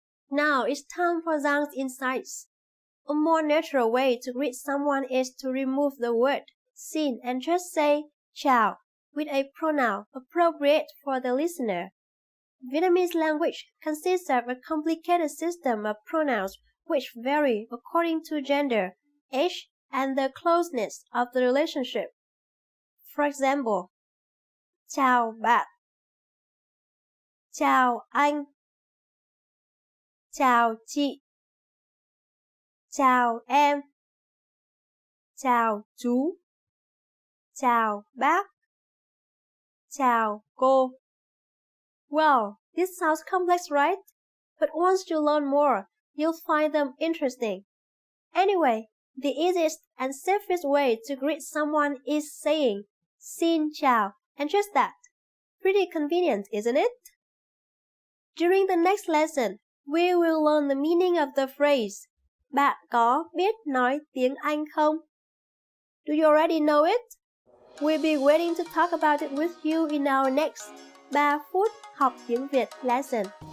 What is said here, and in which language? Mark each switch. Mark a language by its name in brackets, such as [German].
[English] Now it's time for Giang's insights. A more natural way to greet someone is to remove the word xin and just say chào with a pronoun appropriate for the listener. Vietnamese language consists of a complicated system of pronouns which vary according to gender, age, and the closeness of the relationship. For example, [Vietnamese] chào bạn, chào anh, chào chị, chào em, chào chú, chào bác, chào cô. [English] Well, this sounds complex, right? But once you learn more, you'll find them interesting. Anyway, the easiest and safest way to greet someone is saying xin chào and just that. Pretty convenient, isn't it? During the next lesson, we will learn the meaning of the phrase [Vietnamese] Bạn có biết nói tiếng Anh không? [English] Do you already know it? We'll be waiting to talk about it with you in our next 3 phút học tiếng Việt lesson.